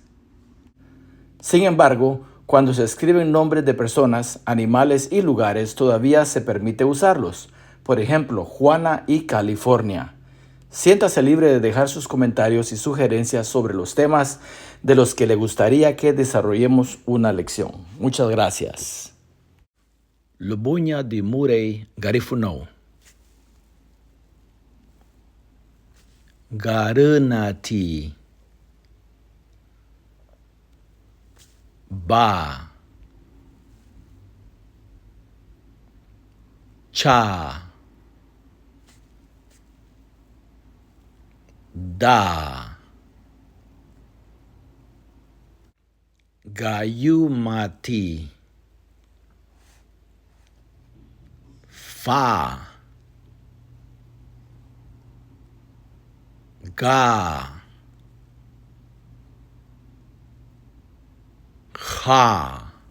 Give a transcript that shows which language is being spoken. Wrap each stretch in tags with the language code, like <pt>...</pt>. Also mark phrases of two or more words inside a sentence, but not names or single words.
<es>Sin embargo, cuando se escriben nombres de personas, animales y lugares, todavía se permite usarlos. Por ejemplo, Juana y California. Siéntase libre de dejar sus comentarios y sugerencias sobre los temas de los que le gustaría que desarrollemos una lección. Muchas gracias.</es> <cab>Lubuña di Murray Garifuno. Garunati. Ba. Cha. Da. Gayumati. Fa. Ga. Ha.</cab>